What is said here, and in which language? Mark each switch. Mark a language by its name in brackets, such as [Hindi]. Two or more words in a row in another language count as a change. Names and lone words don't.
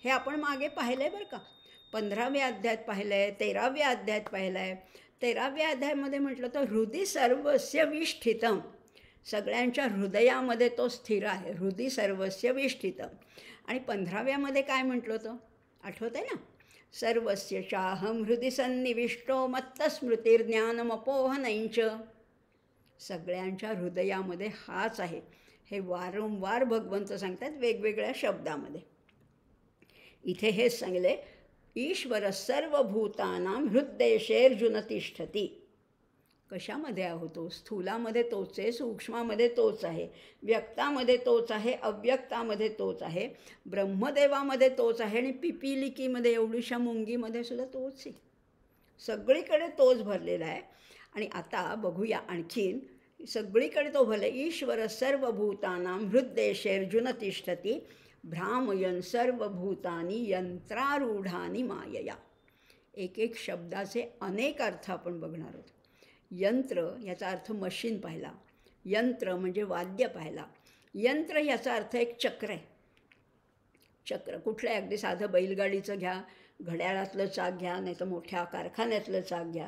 [Marathi] हे आपण मागे पाहिलं आहे बरं का. 15व्या अध्यायात पाहिलं आहे, 13व्या अध्यायात पाहिलं आहे. 13व्या अध्यायामध्ये म्हटलं तर [Sanskrit] हृदय सर्वस्य विष्ठितम, [Marathi] सगळ्यांच्या हृदयामध्ये तो स्थिर आहे, [Sanskrit] हृदय सर्वस्य विष्ठितम. [Marathi] आणि 15व्यामध्ये काय म्हटलं होतं आठवत आहे ना, [Sanskrit] सर्वस्य चाहम हृदय सन्निविष्टो मत्तस्मृतिर्ज्ञानमपोहनैंच. [Marathi] सगळ्यांच्या हृदयामध्ये हाच आहे, हे वारंवार भगवंत सांगतात वेगवेगळ्या शब्दामध्ये. इथे हेच सांगले, [Sanskrit] ईश्वर सर्वभूतानां हृद्देशेऽर्जुन तिष्ठती. [Marathi] कशामध्ये आहोत? स्थूलामध्ये तोच आहे, सूक्ष्मामध्ये तोच आहे, व्यक्तामध्ये तोच आहे, अव्यक्तामध्ये तोच आहे, ब्रह्मदेवामध्ये तोच आहे आणि पिपिलिकीमध्ये एवढीशा मुंगीमध्ये सुद्धा तोच आहे. सगळीकडे तोच भरलेला आहे. आणि आता बघूया आणखीन, सगळीकडे तो भरले. [Sanskrit] ईश्वर सर्वभूतानां हृद्देशेऽर्जुन तिष्ठती, भ्रामयन् सर्वभूतानि यंत्रारूढानि मायया. [Marathi] एक एक शब्दाचे अनेक अर्थ आपण बघणार आहोत. यंत्र याचा अर्थ मशीन पाहिला, यंत्र म्हणजे वाद्य पाहिला. यंत्र याचा अर्थ एक चक्र आहे. चक्र कुठलं आहे? अगदी साधं बैलगाडीचं घ्या, घड्याळातलं चाक घ्या, नाही तर मोठ्या कारखान्यातलं चाक घ्या.